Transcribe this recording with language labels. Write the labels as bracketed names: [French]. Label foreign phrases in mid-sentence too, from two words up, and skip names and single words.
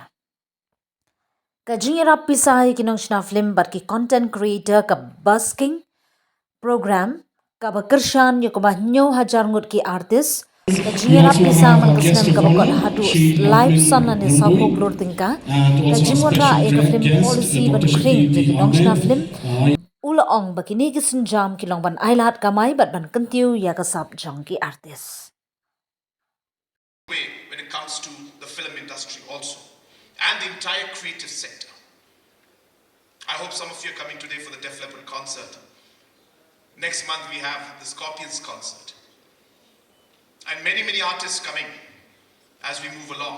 [Khasi] Ka jingira pisay kinong shna film bar ki [English] content creator [Khasi] ka [English] busking program [Khasi] ka ba kershan ya ka ba nyo hajar ngut ki artist ka jingira pisa man ka snem ka bakot hadu live son na ni sabok lor tingka ka jingwara ya ka [English] film policy [Khasi] ban kring ya kinong shna film Ulaong bakini ki sinjam kilong ban ailat kamay bat ban kyntu ya kasap jong ki artist. [English] When it comes to the film industry also and the entire creative sector. I hope some of you are coming today for the Def Leppard concert. Next month we have the Scorpions concert. And many artists coming as we move along.